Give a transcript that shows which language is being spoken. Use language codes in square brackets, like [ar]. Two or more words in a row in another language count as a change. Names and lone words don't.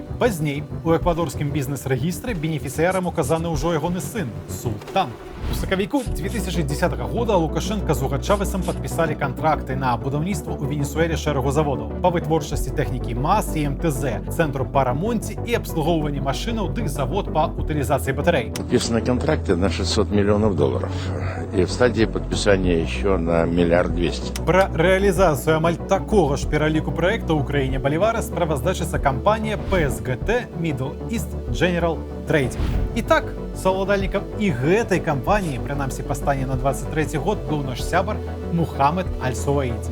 [be] Пазней у эквадорскім бізнес-рэгістры бенефіцыярам указаны ўжо ягоны сын Султан. У сакавіку 2010 года Лукашенко з Уга Чавесам падпісалі кантракты на будаўніцтва ў Венесуэле шэрагу заводаў па вытворчасці тэхнікі МАЗ і МТЗ, цэнтру па рамонце і абслугоўванні машынаў ды завод па утылізацыі батарей. [ru] Подписаны контракты на $600 миллионов и в стадии подписания еще на $1 200 000 000. [be] Пра рэалізацыю амаль такога ж пераліку праектаў у краіне Балівара справаздачыцца кампанія PSGT Middle East General Trading. І так, саўладальнікам і гэтай кампаніі, прынамсі па стане на 23 год, быў наш сябар Мухаммед Аль-Суваиди.